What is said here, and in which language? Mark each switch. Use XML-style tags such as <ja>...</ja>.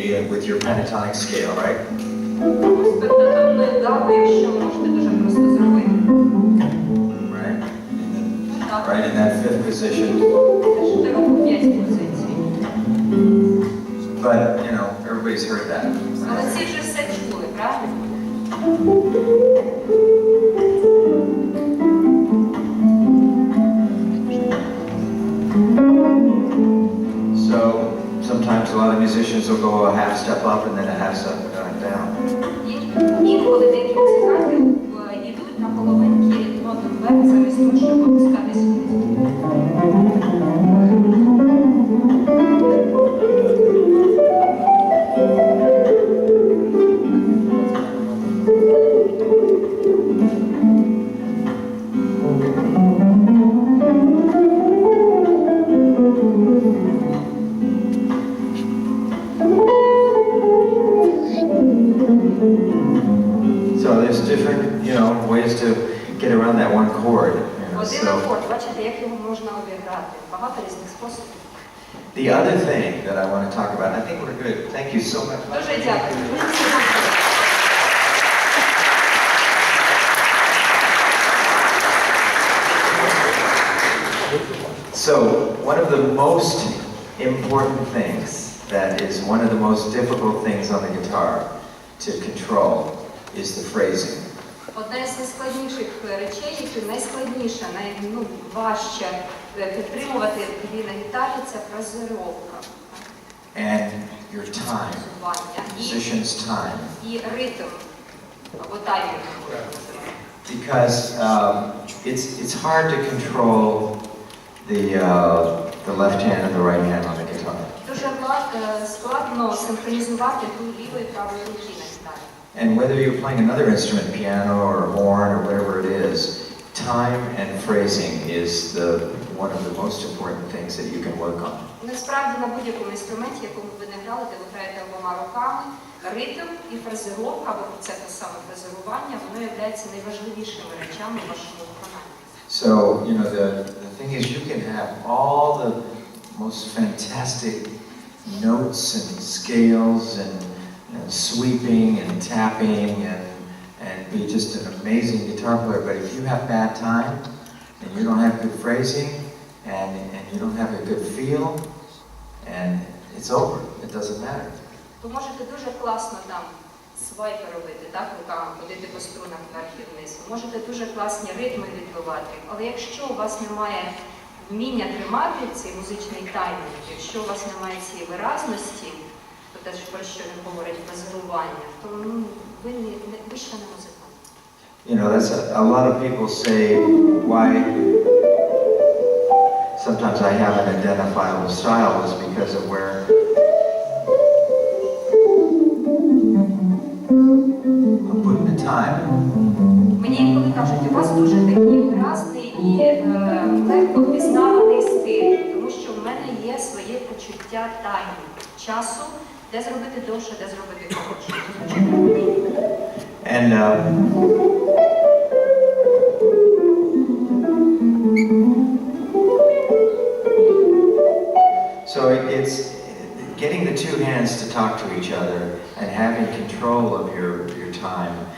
<en>with your pentatonic scale, right?</en> <uk>З пентатонною датою, що можете дуже просто зробити.</uk> <en>Right?</en> <uk>Так.</uk> <en>Right in that fifth position.</en> <uk>Держите руку в п'ятій позиції.</uk> <en>But, you know, everybody's heard that.</en> <uk>Але ці вже все чули, правильно?</uk> <en>So sometimes a lot of musicians will go a half step up and then a half step down.</en> <uk>Інколи деякі музиканти йдуть на половинки ноти вверх, замість того, щоб опускатись вниз.</uk> <en>So there's different, you know, ways to get around that one chord. You know,</en> <uk>Один</uk> <en>so</en> <uk>акорд, бачите, як його можна обіграти. Багато різних способів.</uk> <en>the other thing that I want to talk about, I think we're good. Thank you so much.</en> <uk>Дуже дякую. Дуже дякую.</uk> <en>So one of the most important things, that is one of the most difficult things on the guitar to control, is the phrasing.</en> <uk>Одна з найскладніших речей, які найскладніше, найважче підтримувати на гітарі, це фразировка.</uk> <en>And your time, musician's time.</en> <uk>І ритм, або таймінг.</uk> <en>Because it's hard to control the left hand and the right hand on the guitar.</en> <uk>Дуже складно синхронізувати ліву і праву руки на гітарі.</uk> <en>And whether you're playing another instrument, piano or horn or whatever it is, time and phrasing is one of the most important things that you can work on.</en> <uk>Насправді на будь-якому інструменті, якому ви не грали, де ви граєте обома руками, ритм і фразировка, або це те саме фразирування, воно є найважливішими речами в вашому виконанні.</uk> <en>So, you know, the thing is you can have all the most fantastic notes and scales and sweeping and tapping and be just an amazing guitar player, but if you have bad time and you don't have good phrasing and you don't have a good feel, and it's over. It doesn't matter.</en> <uk>Ви можете дуже класно там свайпи робити, так, руками, ходити по струнах вверх і вниз. Ви можете дуже класні ритми відбивати, але якщо у вас немає вміння тримати цей музичний таймінг, якщо у вас немає цієї виразності, то те, про що він говорить, фразирування, то ви ще не музикант.</uk> <en>You know, that's a lot of people say why sometimes I have an identifiable style is because of where I'm putting the time.</en> <uk>Мені інколи кажуть, у вас дуже такий виразний і легко впізнаваний стиль, тому що в мене є своє почуття таймінгу, часу, де зробити довше, де зробити коротше.</uk> <en>And so it's getting the two hands to talk to each other and having control of your time.</en>